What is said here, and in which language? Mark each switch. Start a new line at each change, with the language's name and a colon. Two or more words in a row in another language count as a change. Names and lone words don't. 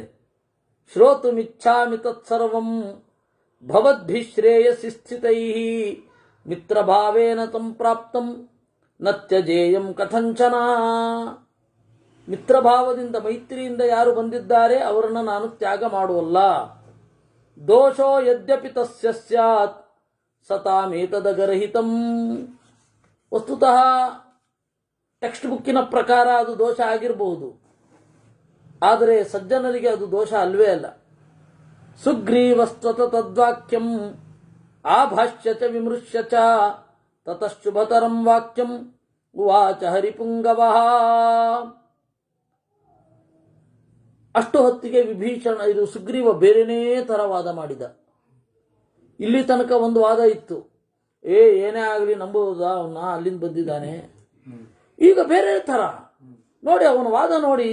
Sanskrit: ಶ್ರೋತುಮಿಚ್ಛಾಮಿ ತತ್ಸರ್ವಂ ಭವದ್ಭಿಶ್ರೇಯಸಿ ಸ್ಥಿತೈಃ ಮಿತ್ರಭಾವೇನ ಸಂಪ್ರಾಪ್ತಂ ನ ತ್ಯಜೇಯಂ ಕಥಂಚನ.
Kannada: ಮಿತ್ರಭಾವದಿಂದ ಮೈತ್ರಿಯಿಂದ ಯಾರು ಬಂದಿದ್ದಾರೆ ಅವರನ್ನು ನಾನು ತ್ಯಾಗ ಮಾಡುವಲ್ಲ.
Sanskrit: ದೋಷೋ ಯದ್ಯಪಿ ತಸ್ಯ ಸ್ಯಾತ್ ಸತಾಮೇತದಗರಹಿತಂ.
Kannada: ವಸ್ತುತಃ
English: text book
Kannada: ಪ್ರಕಾರ ಅದು ದೋಷ ಆಗಿರಬಹುದು, ಆದರೆ ಸಜ್ಜನರಿಗೆ ಅದು ದೋಷ ಅಲ್ವೇ ಅಲ್ಲ.
Sanskrit: ಸುಗ್ರೀವಸ್ತ್ವತ ತದ್ವಾಕ್ಯಂ ಆಭಾಷ್ಯ ಚ ವಿಮೃಶ್ಯ ಚ ತತಃಶುಭತರಂ ವಾಕ್ಯಂ ಉವಾಚ ಹರಿಪುಂಗವಃ.
Kannada: ಅಷ್ಟು ಹೊತ್ತಿಗೆ ವಿಭೀಷಣ ಇದು ಸುಗ್ರೀವ ಬೇರೆನೇ ಥರ ವಾದ ಮಾಡಿದ. ಇಲ್ಲಿ ತನಕ ಒಂದು ವಾದ ಇತ್ತು, ಏನೇ ಆಗಲಿ ನಂಬುವುದಾ ಅವನ್ನ, ಅಲ್ಲಿಂದ ಬಂದಿದ್ದಾನೆ. ಈಗ ಬೇರೆ ಥರ ನೋಡಿ, ಅವನ ವಾದ ನೋಡಿ.